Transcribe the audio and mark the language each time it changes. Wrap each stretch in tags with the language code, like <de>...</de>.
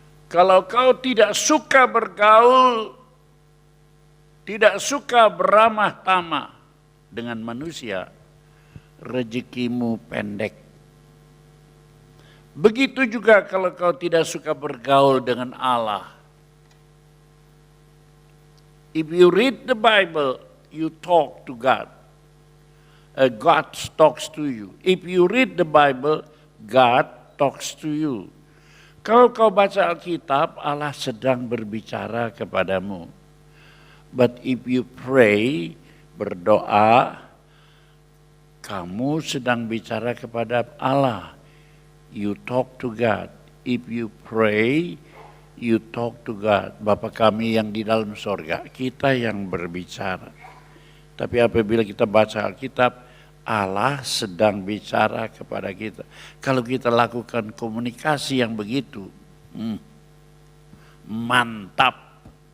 <id>Kalau kau tidak suka bergaul, tidak suka beramah tamah dengan manusia, rezekimu pendek. Begitu juga kalau kau tidak suka bergaul dengan Allah.</id> <en>If you read the Bible, you talk to God. God talks to you. If you read the Bible, God talks to you.</en> <id>Kalau kau baca Alkitab, Allah sedang berbicara kepadamu.</id> <en>But if you pray,</en> <id>berdoa, kamu sedang bicara kepada Allah.</id> <en>You talk to God. If you pray, you talk to God.</en> <id>Bapa kami yang di dalam sorga, kita yang berbicara. Tapi apabila kita baca Alkitab, Allah sedang bicara kepada kita. Kalau kita lakukan komunikasi yang begitu, mantap.</id>